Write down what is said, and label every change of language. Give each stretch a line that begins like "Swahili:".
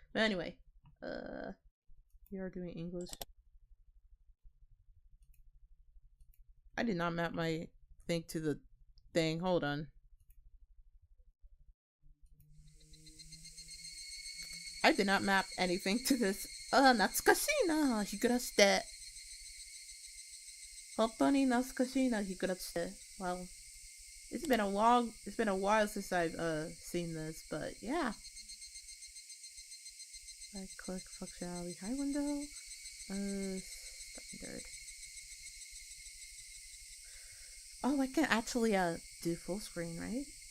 English: But anyway, we are doing English. I did not map my thing to the thing. Hold on. I did not map anything to this.
Japanese: 懐かしいな、日暮らしって。本当に懐かしいな、日暮らしって。
English: Well, it's been a while since I've seen this, but yeah. I click functionality high window. Standard. Oh, I can actually do full screen, right?